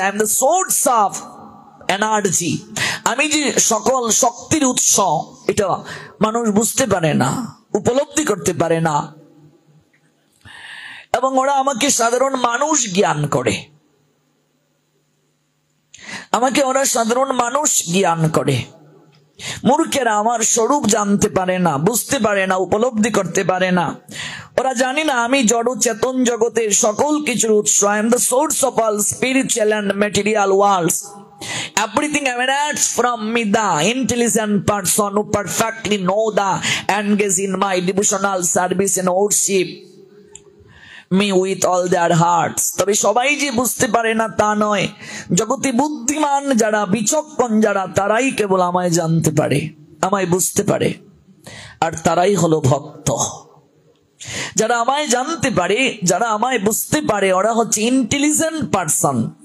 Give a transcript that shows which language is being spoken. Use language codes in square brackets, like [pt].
[en] I am the source of energy, [bn] আমি যে সকল শক্তির উৎস, এটা মানুষ বুঝতে পারে না, উপলব্ধি করতে পারে না, এবং ওরা আমাকে সাধারণ মানুষ জ্ঞান করে, আমাকে ওরা সাধারণ মানুষ জ্ঞান করে। মূর্খেরা আমার স্বরূপ জানতে পারে না, বুঝতে পারে না, উপলব্ধি করতে পারে না। ওরা জানে না আমি জড় চেতন জগতের সকল কিছুর উৎস। [en] I am the source of all spiritual and material worlds. Everything emanates from me, the intelligent person who perfectly know the engage in my devotional service and worship me with all their hearts. [bn] তবে সবাই যে বুঝতে পারে না তা নয়। জগতে বুদ্ধিমান যারা, বিচক্ষণ যারা, তারাই কেবল আমায় জানতে পারে, আমায় বুঝতে পারে, আর তারাই হলো ভক্ত। যারা আমায় জানতে পারে, যারা আমায় বুঝতে পারে, ওরা হচ্ছে ইন্টেলিজেন্ট পারসন।